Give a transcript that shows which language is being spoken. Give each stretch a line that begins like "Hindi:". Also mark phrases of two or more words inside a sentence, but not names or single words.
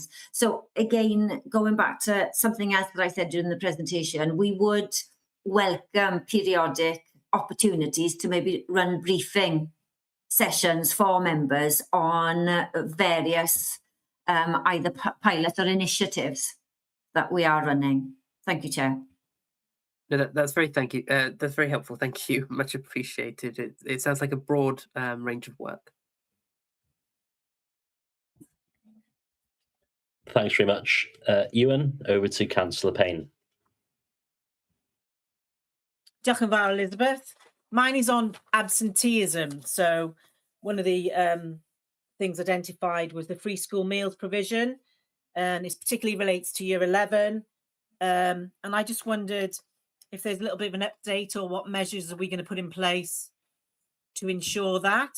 English: So again, going back to something else that I said during the presentation, we would welcome periodic opportunities to maybe run briefing sessions for members on various either pilot or initiatives that we are running. Thank you, Chair. No, that's very that's very helpful. Thank you, much appreciated. It sounds like a broad range of work. Thanks very much, Ewan. Over to Councillor Payne.
Welsh: Diolch yn fawr, Elizabeth.
English: Mine is on absenteeism. So one of the things identified was the free school meals provision, and it particularly relates to year 11. And I just wondered if there's a little bit of an update, or what measures are we going to put in place to ensure that?